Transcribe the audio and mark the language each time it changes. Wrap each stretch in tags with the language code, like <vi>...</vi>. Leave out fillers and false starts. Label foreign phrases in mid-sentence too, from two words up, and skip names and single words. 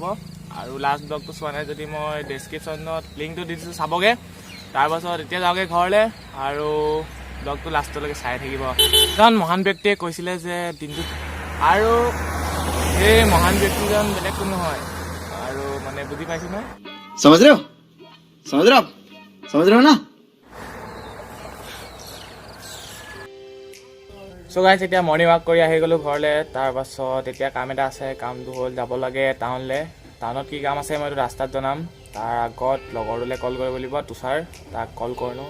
<as>আৰু লাষ্ট ব্লগটো চোৱা নাই যদি মই ডেছক্ৰিপশ্যনত লিংকটো দি দিছোঁ, চাবগৈ। তাৰপাছত এতিয়া যাওঁগৈ ঘৰলৈ আৰু ব্লগটো লাষ্টলৈকে চাই থাকিব। এজন মহান ব্যক্তিয়ে কৈছিলে যে দিনটোত, আৰু সেই মহান ব্যক্তিজন বেলেগ কোনো নহয় আৰু মানে বুজি পাইছোঁ নহয়,</as> <hi>समझ रहे हो ना।</hi> <en>so guys</en> <as>এতিয়া</as> <en>morning walk</en> <as>কৰি আহি গ'লোঁ ঘৰলৈ। তাৰপাছত এতিয়া কাম এটা আছে, কামটো হ'ল যাব লাগে টাউনলৈ। টাউনত কি কাম আছে মইতো ৰাস্তাত জনাম। তাৰ আগত লগৰটোলৈ কল কৰিব লাগিব, তুষাৰ, তাক কল কৰিলোঁ।</as>